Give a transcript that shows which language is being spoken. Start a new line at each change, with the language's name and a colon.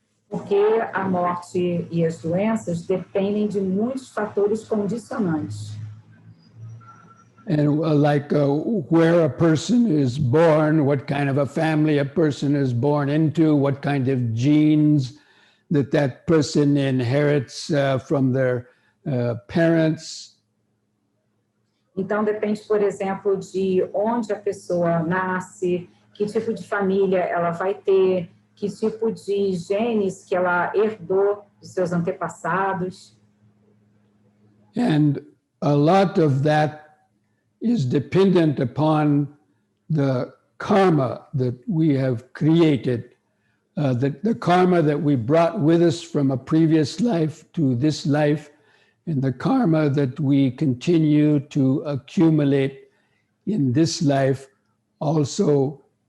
Portuguese: Porque a morte e as doenças dependem de muitos fatores condicionantes.
English: And where a person is born, what kind of a family a person is born into, what kind of genes that person inherits from their parents.
Portuguese: Então, depende, por exemplo, de onde a pessoa nasce, que tipo de família ela vai ter, que tipo de genes que ela herdou dos seus antepassados.
English: And a lot of that is dependent upon the karma that we have created, the karma that we brought with us from a previous life to this life, and the karma that we continue to accumulate in this life also